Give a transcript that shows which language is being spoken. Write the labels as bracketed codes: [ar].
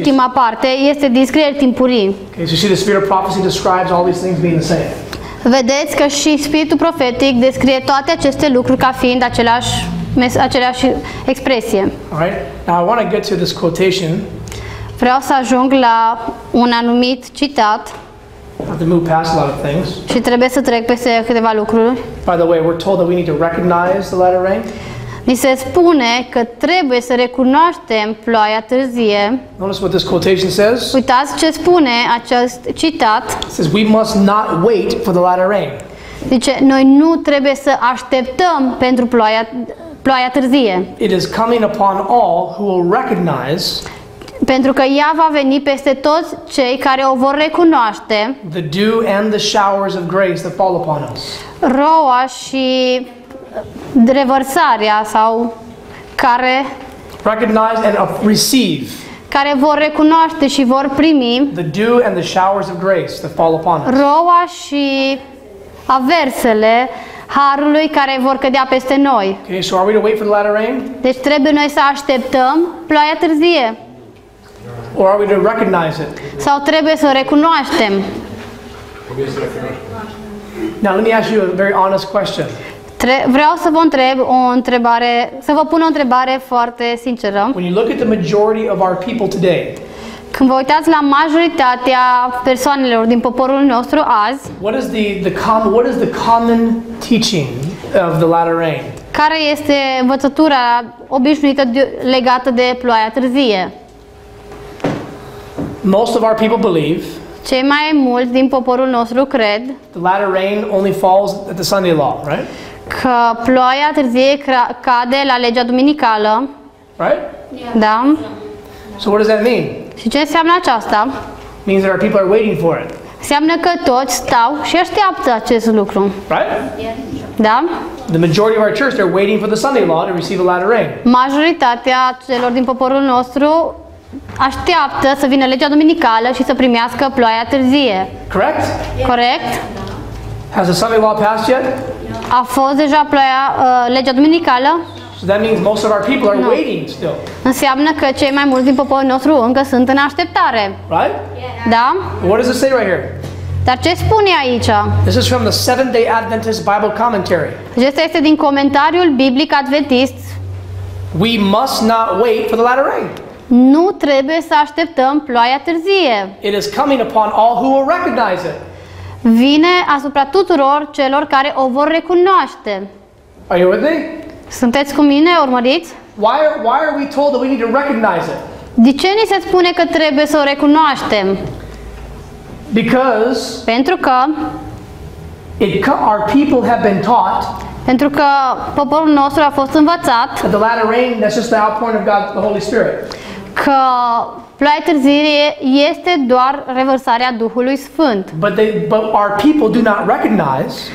[ro] Ultima parte este din scrieri timpurii. [en] Okay, so you see the spirit of prophecy describes all these things being the same. [ro] Vedeți că și spiritul profetic descrie toate aceste lucruri ca fiind aceleași expresie. [en] Alright, now I want to get to this quotation. [ro] Vreau să ajung la un anumit citat [en] I have to move past a lot of things. [ro] și trebuie să trec peste câteva lucruri. [en] By the way, we're told that we need to recognize the latter rain. [ro] Ni se spune că trebuie să recunoaștem ploaia târzie. [en] Notice what this quotation says. [ro] Uitați ce spune acest citat. [en] It says we must not wait for the latter rain. [ro] Zice, noi nu trebuie să așteptăm pentru ploaia târzie, [en] It is coming upon all who will recognize [ro] pentru că ea va veni peste toți cei care o vor recunoaște, [en] the dew and the showers of grace that fall upon us. [ro] roa și revărsarea sau care [en] Recognize and receive [ro] vor recunoaște și vor primi [en] the dew and the showers of grace that fall upon us. [ro] roa și aversele harului care vor cădea peste noi. [en] Okay, so are we to wait for the latter rain? [ro] Deci trebuie noi să așteptăm ploaia târzie [en] Or are we to recognize it? [ro] sau trebuie să o recunoaștem? [en] Now let me ask you a very honest question. [ro] Vreau să vă întreb să vă pun o întrebare foarte sinceră. [en] When you look at the majority of our people today, [ro] Când vă uitați la majoritatea persoanelor din poporul nostru azi, [en] what is the common teaching of the latter rain? [ro] care este învățătura obișnuită legată de ploaia târzie? [en] Most of our people believe [ro] Cei mai mulți din poporul nostru cred [en] the latter rain only falls at the Sunday law, right? [ro] că ploaia târzie cade la legea duminicală, [en] right? [ro] da? [en] So what does that mean? [ro] Și ce înseamnă aceasta? [en] Means that our people are waiting for it, [ro] Înseamnă că toți stau și așteaptă acest lucru, [en] right? [ro] da? [en] The majority of our church, they're waiting for the Sunday law to receive the latter rain. [ro] Majoritatea celor din poporul nostru așteaptă să vină legea duminicală și să primească ploaia târzie. [en] Correct? [ro] Corect? [en] Has the Sunday law passed yet? [ro] A fost deja legea duminicală? [en] So that means most of our people are waiting still, [ro] Înseamnă că cei mai mulți din poporul nostru încă sunt în așteptare. [en] right? [ro] Da? [en] What does it say right here? [ro] Dar ce spune aici? [en] This is from the Seventh-day Adventist Bible Commentary. [ro] Acesta este din comentariul biblic adventist. [en] We must not wait for the latter rain. [ro] Nu trebuie să așteptăm ploaia târzie. [en] It is coming upon all who will recognize it. [ro] Vine asupra tuturor celor care o vor recunoaște. [en] Are you with me? [ro] Sunteți cu mine? Urmăriți? [en] Why are we told that we need to recognize it? [ro] De ce ni se spune că trebuie să o recunoaștem? [en] Because [ro] Pentru că [en] our people have been taught [ro] poporul nostru a fost învățat [en] that the latter rain, that's just the outpouring of God, the Holy Spirit. [ro] că ploaia târzie este doar revărsarea Duhului Sfânt. [en] But our people do not recognize